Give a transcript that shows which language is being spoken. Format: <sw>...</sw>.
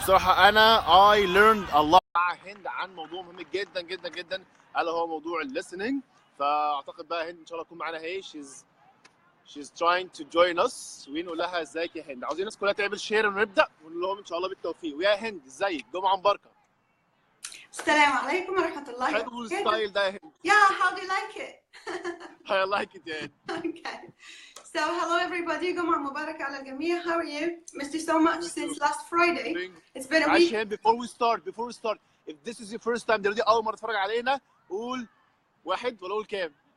<ar>بصراحه انا</ar> <en>I learned a lot</en> <ar>مع هند عن موضوع مهم جدا جدا جدا، الا هو موضوع الليسننج. فاعتقد بقى هند ان شاء الله تكون معانا اهي.</ar> <en>She's trying to join us.</en> <ar>ونقول لها ازيك يا هند. عاوزين الناس كلها تعمل شير ونبدا ونقول لهم ان شاء الله بالتوفيق. ويا هند ازيك؟ جمعه مباركه. السلام عليكم ورحمه الله وبركاته. حلو الستايل ده يا هند.</ar> <en>Yeah, how do you like it? I like it يا هند. Okay. So hello everybody.</en> <ar>جمعه مباركه على الجميع.</ar> <en>How are you? Missed you so much since last Friday. It's been a week.</en> <ar>عشان</ar> <en>before we start, if this is your first time</en> <ar>دي اول مره تتفرج علينا، قول 1 ولا قول كام؟</ar>